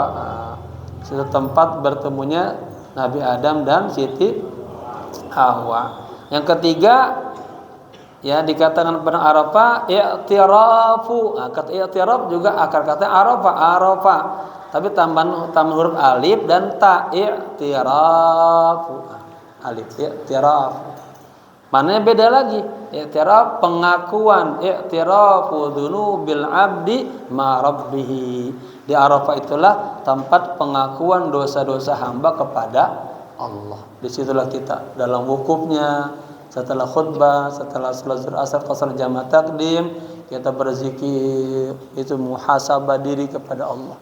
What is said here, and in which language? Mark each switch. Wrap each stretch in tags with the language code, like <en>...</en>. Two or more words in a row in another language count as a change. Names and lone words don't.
<id>Sudah tempat bertemunya Nabi Adam dan Siti Hawa. Yang ketiga ya dikatakan pada Arafah i'tirafu. Kata i'tiraf juga akar kata Arafah. Tapi tambahan huruf alif dan ta, i'tirafu. Alif i'tiraf. Maknanya beda lagi. I'tiraf pengakuan,</id> <ar>اعتراف ذنوب العبد مع ربه.</ar> <id>Di Arafah itulah tempat pengakuan dosa-dosa hamba kepada Allah. Disitulah kita dalam wukufnya, setelah khutbah, setelah salat zuhur asar qasar jamaah takdim, kita berzikir, itu muhasabah diri kepada Allah.</id>